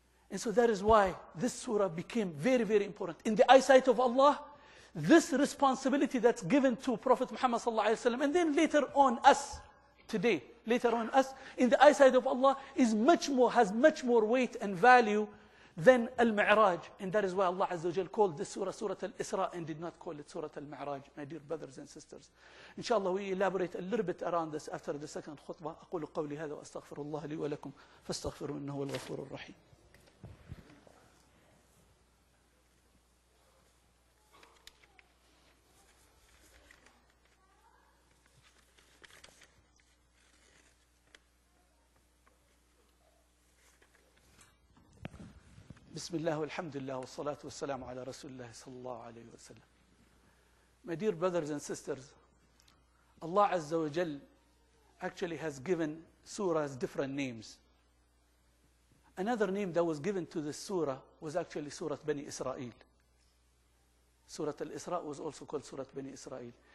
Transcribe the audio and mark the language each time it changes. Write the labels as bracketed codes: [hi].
[en] And so that is why this surah became very, very important. In the eyesight of Allah, this responsibility that's given to Prophet Muhammad sallallahu alayhi wa sallam, and then later on us, today, later on us, in the eyesight of Allah, has much more weight and value than Al-Mi'raj. And that is why Allah Azza wa Jal called this surah Surah Al-Isra and did not call it Surah Al-Mi'raj, my dear brothers and sisters. Inshallah, we elaborate a little bit around this after the second khutbah. [ar] أقول قولي هذا وأستغفر الله لي ولكم فاستغفروا إنه هو الغفور الرحيم. بسم الله والحمد لله والصلاة والسلام على رسول الله صلى الله عليه وسلم. [en] My dear brothers and sisters, Allah Azza wa Jal actually has given surahs different names. Another name that was given to this surah was actually Surah Bani Israel. Surah Al-Isra was also called Surah Bani Israel.